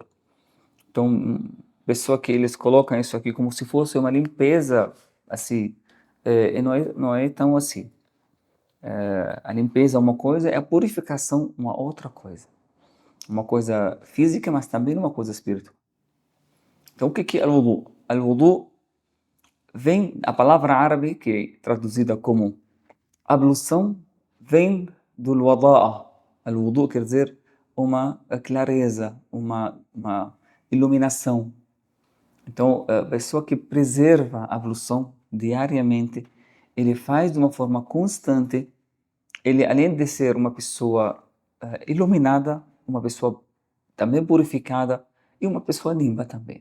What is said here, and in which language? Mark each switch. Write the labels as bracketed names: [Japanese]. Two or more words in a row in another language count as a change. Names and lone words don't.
[Portuguese] Então, pessoa que eles colocam isso aqui como se fosse uma limpeza, assim, e não é tão assim. A limpeza é uma coisa, a purificação uma outra coisa. Uma coisa física, mas também uma coisa espiritual. Então, o que é al-wudu? Al-wudu vem, a palavra árabe, que é traduzida como ablução, vem do wada'a. Al-wudu quer dizer uma clareza, uma iluminação. Então, a pessoa que preserva a ablução diariamente, ele faz de uma forma constante, ele além de ser uma pessoa iluminada, uma pessoa também purificada e uma pessoa limpa também.